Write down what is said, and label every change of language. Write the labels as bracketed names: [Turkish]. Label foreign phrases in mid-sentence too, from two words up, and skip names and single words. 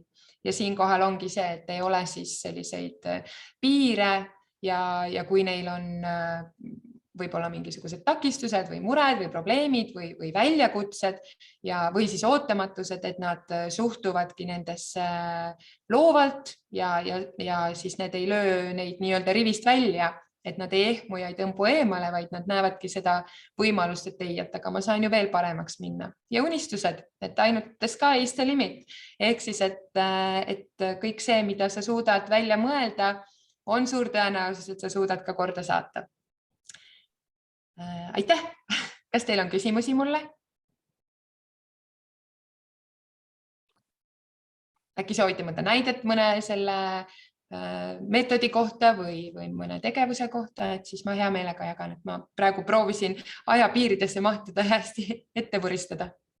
[Estonian] Ja siinkohal ongi see, et ei ole siis selliseid piire ja kui neil on võib-olla mingisugused takistused või mured või probleemid või väljakutsed või siis ootamatused, et nad suhtuvadki nendesse loovalt ja siis need ei löö neid nii-öelda rivist välja, et nad ei ehmu ja ei tõmbu eemale, vaid nad näevadki seda võimalust, et ei, et aga ma saan ju veel paremaks minna. Ja unistused, et ainult [English] the sky is the limit. [Estonian] Ehk siis, et kõik see, mida sa suudad välja mõelda, on suur tõenäosus, et sa suudad ka korda saata. Aitäh! Kas teil on küsimusi mulle? Äkki soovite mõnda näidet mõne selle meetodi kohta või mõne tegevuse kohta, et siis ma hea meelega jagan, et ma praegu proovisin aja piiridesse mahtuda ja hästi ette vuristada.